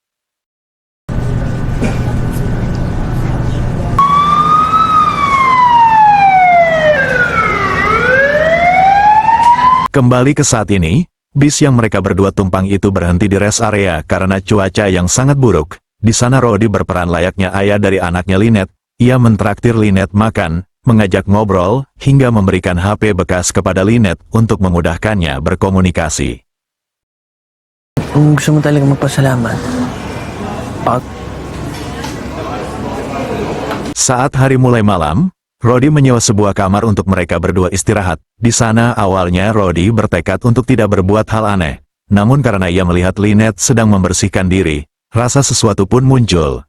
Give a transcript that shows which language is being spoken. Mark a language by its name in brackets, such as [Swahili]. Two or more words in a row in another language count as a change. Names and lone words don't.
[Indonesian] Kembali ke saat ini, bis yang mereka berdua tumpang itu berhenti di [English] rest area [Indonesian] karena cuaca yang sangat buruk. Di sana Rodi berperan layaknya ayah dari anaknya Lynette. Ia mentraktir Lynette makan, mengajak ngobrol, hingga memberikan HP bekas kepada Lynette untuk memudahkannya berkomunikasi. [Filipino] kung gusto mo talaga magpasalamat, [Indonesian] Saat hari mulai malam, Rodi menyewa sebuah kamar untuk mereka berdua istirahat. Di sana awalnya Rodi bertekad untuk tidak berbuat hal aneh. Namun karena ia melihat Lynette sedang membersihkan diri, rasa sesuatu pun muncul.